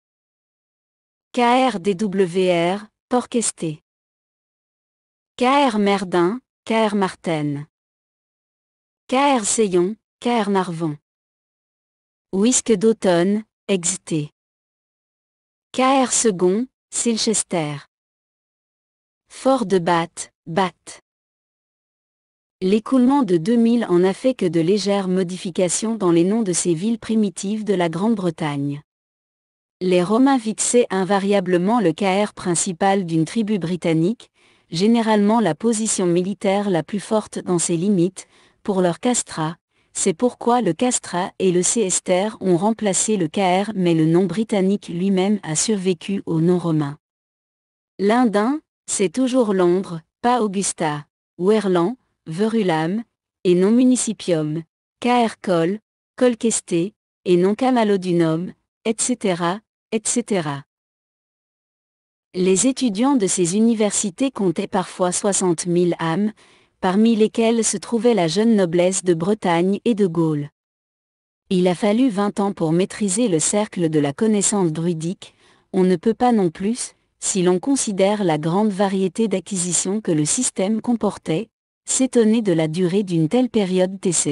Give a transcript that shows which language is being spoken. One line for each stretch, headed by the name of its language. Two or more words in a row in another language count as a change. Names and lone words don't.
French: Caerdwr, Porchester. Caermerdin, Caermarthen. Caerseillon, Caernarvon. Whisk d'automne, Exeter. Caersegon, Silchester. Fort de Bath, Bath. L'écoulement de 2000 ans n'a fait que de légères modifications dans les noms de ces villes primitives de la Grande-Bretagne. Les Romains fixaient invariablement le Caer principal d'une tribu britannique, généralement la position militaire la plus forte dans ses limites, pour leur castrat. C'est pourquoi le castrat et le Cester ont remplacé le Caer, mais le nom britannique lui-même a survécu au nom romain. L'Indin, c'est toujours Londres, pas Augusta, Werlan, Verulam, et non Municipium, Caercol, Colchester, et non Camalodunum, etc., etc. Les étudiants de ces universités comptaient parfois 60 000 âmes, parmi lesquelles se trouvait la jeune noblesse de Bretagne et de Gaule. Il a fallu 20 ans pour maîtriser le cercle de la connaissance druidique, on ne peut pas non plus, si l'on considère la grande variété d'acquisitions que le système comportait, s'étonner de la durée d'une telle période d'essai.